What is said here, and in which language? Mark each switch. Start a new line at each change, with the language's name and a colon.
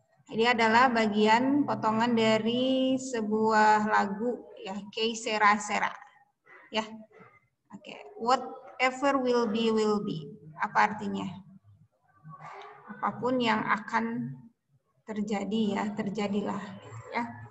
Indonesian: Ini adalah bagian potongan dari sebuah lagu ya, Que Sera Sera. Ya. Oke.
English: Whatever will be will be.
Indonesian: Apa artinya? Apapun yang akan terjadi ya, terjadilah ya.